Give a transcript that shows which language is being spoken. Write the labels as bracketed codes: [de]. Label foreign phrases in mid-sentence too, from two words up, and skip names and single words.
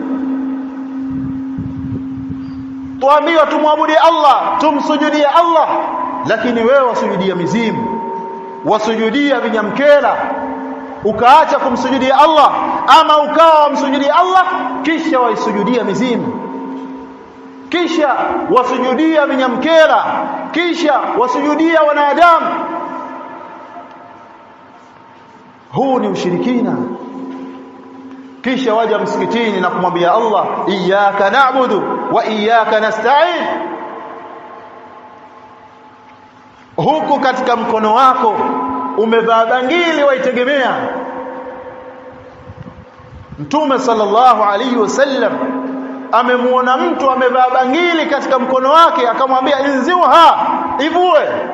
[sw] Tuambiwa tumwabudie Allah, tumsujudie Allah, lakini wewe wasujudia mizimu, wasujudia vinyamkela, ukaacha kumsujudia Allah, ama ukawa wamsujudia Allah kisha waisujudia mizimu, kisha wasujudia vinyamkela, kisha wasujudia wanadamu. Huu ni ushirikina. Kisha waja msikitini na kumwambia Allah, [ar] إياك نعبد وإياك نستعين. [sw] Huku katika mkono wako umevaa bangili waitegemea. Mtume [ar] صلى الله عليه وسلم [sw] amemuona mtu amevaa bangili katika mkono wake, akamwambia inziuha, ivue.